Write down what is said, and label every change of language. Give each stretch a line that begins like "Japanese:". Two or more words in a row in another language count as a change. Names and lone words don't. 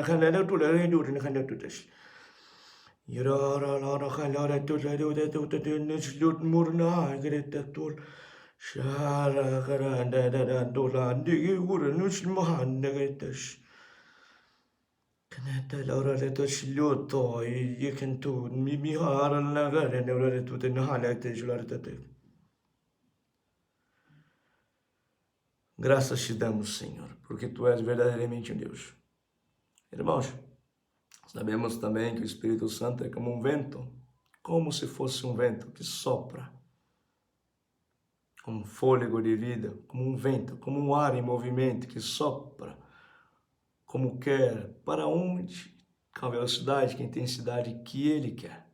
Portuguese: khala tut la dur na khala tutash yara la khala tut la tut nislut murna gret tut shara garanda da dola digi ura nus mohan negetash kanata la ora le tut shluto yikentu mi hara la gara ne ora tut na hala te jular tate. Graças te damos, Senhor, porque Tu és verdadeiramente um Deus. Irmãos, sabemos também que o Espírito Santo é como um vento, como se fosse um vento que sopra, como um fôlego de vida, como um vento, como um ar em movimento que sopra, como quer, para onde, com a velocidade, com a intensidade que Ele quer.